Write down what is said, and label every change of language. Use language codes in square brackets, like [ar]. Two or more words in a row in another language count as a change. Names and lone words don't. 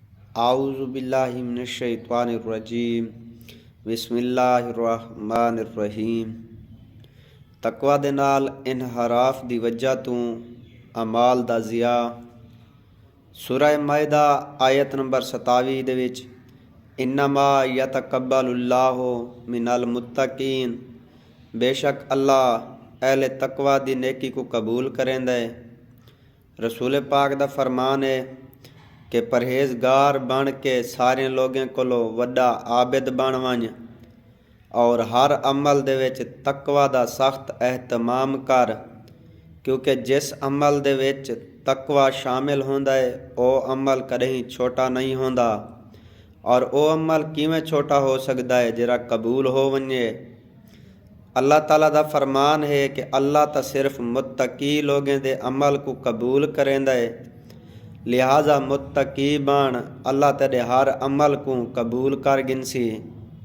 [ar] أعوذ بالله من الشيطان الرجيم بسم الله الرحمن الرحيم. [skr] تقویٰ دے نال انحراف دی وجہ توں اعمال دا ضیاع. سورہ مائدہ آیت نمبر 27 دے وچ [ar] إنما يتقبل الله من المتقين, [skr] بے شک اللہ اہل تقویٰ دی نیکی کوں قبول کریندا ہے. رسول پاک دا فرمان ہے کہ پرہیزگار بن کے سارے لوکاں کولوں وڈا عابد بن ونج اور ہر عمل دے وچ تقویٰ دا سخت اہتمام کر، کیونکہ جس عمل دے وچ تقویٰ شامل ہوندا ہے او عمل کہیں چھوٹا نہیں ہوندا. اور او عمل کیویں چھوٹا ہو سکدا ہے جیہڑا قبول تھی ونجے. اللہ تعالیٰ دا فرمان ہے کہ اللہ تاں صرف متقی لوکاں دے عمل کوں قبول کریندا ہے، لہٰذا متقی بن، اللہ تیرے ہر عمل کوں قبول کر گھنسی.